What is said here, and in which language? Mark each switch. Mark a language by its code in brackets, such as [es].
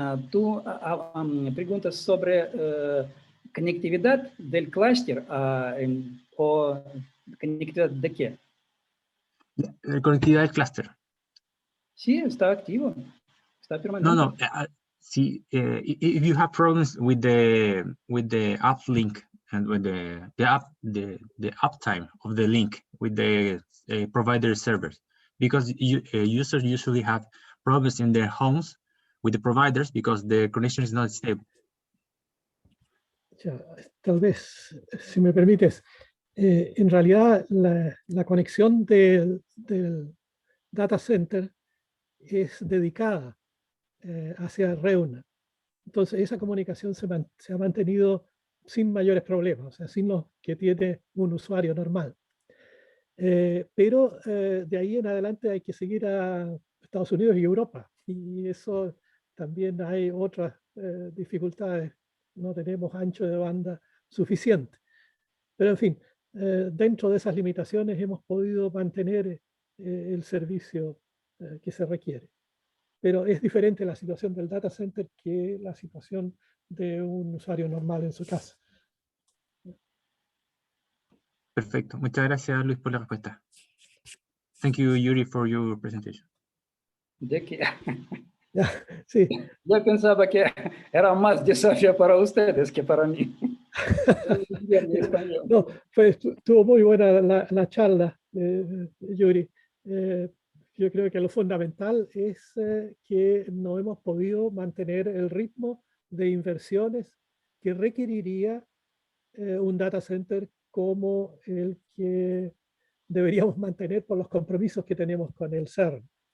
[es] Tú preguntas sobre conectividad del clúster o conectividad de qué? La conectividad del clúster. Sí, está activo. Está permanente. No. [en] See, if you have problems with the uplink and with the uptime of the link with the provider servers, because users usually have problems in their homes with the providers because the connection is not stable. [es] Tal vez, si me permites, en realidad la conexión del data center es dedicada hacia Reuna. Entonces esa comunicación se ha mantenido sin mayores problemas, o sea, sin los que tiene un usuario normal. Pero de ahí en adelante hay que seguir a Estados Unidos y Europa, y eso también hay otras dificultades. No tenemos ancho de banda suficiente. Pero en fin, dentro de esas limitaciones hemos podido mantener el servicio que se requiere. Pero es diferente la situación del data center que la situación de un usuario normal en su casa. Perfecto. Muchas gracias, Luis, por la respuesta. [en] Thank you, Yuri, for your presentation. [es] ¿De qué? Sí. Yo pensaba que era más desafío para ustedes que para mí. No, estuvo muy buena la charla, Yuri. Yo creo que lo fundamental es que no hemos podido mantener el ritmo de inversiones que requeriría un data center como el que deberíamos mantener por los compromisos que tenemos con el CERN.